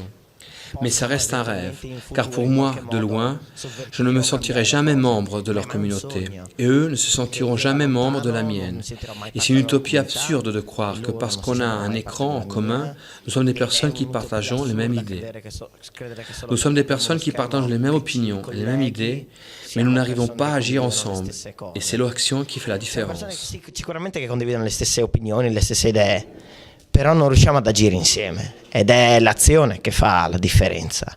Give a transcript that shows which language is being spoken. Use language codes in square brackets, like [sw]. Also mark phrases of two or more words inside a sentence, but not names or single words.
[fr] Mais ça reste un rêve, car pour moi, de loin, je ne me sentirai jamais membre de leur communauté, et eux ne se sentiront jamais membres de la mienne. Et c'est une utopie absurde de croire que parce qu'on a un écran en commun, nous sommes des personnes qui partageons les mêmes idées. Nous sommes des personnes qui partagent les mêmes opinions, les mêmes idées, mais nous n'arrivons pas à agir ensemble. Et c'est l'action qui fait la différence. [it] Sicuramente che condividono le stesse opinioni, le stesse idee, però non riusciamo ad agire insieme ed è l'azione che fa la differenza.